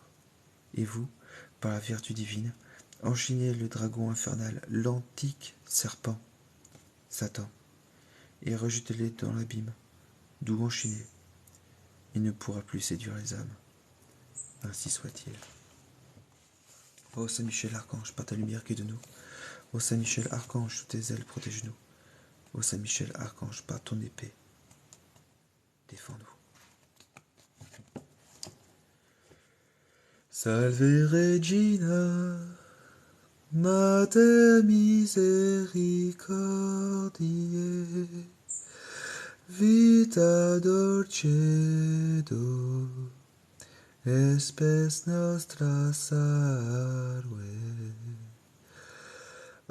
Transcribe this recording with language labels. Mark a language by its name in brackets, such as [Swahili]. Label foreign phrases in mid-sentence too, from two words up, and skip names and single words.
[French] Et vous, par la vertu divine, enchaînez le dragon infernal, l'antique serpent, Satan, et rejetez-le dans l'abîme, d'où enchaîné, il ne pourra plus séduire les âmes. Ainsi soit-il. Ô Saint Michel Archange, par ta lumière guide nous. Ô Saint Michel Archange, sous tes ailes protège-nous. Ô Saint Michel Archange, par ton épée, défends-nous. [Latin] Salve Regina, Mater misericordiae, vita dulcedo, espes nostra salve.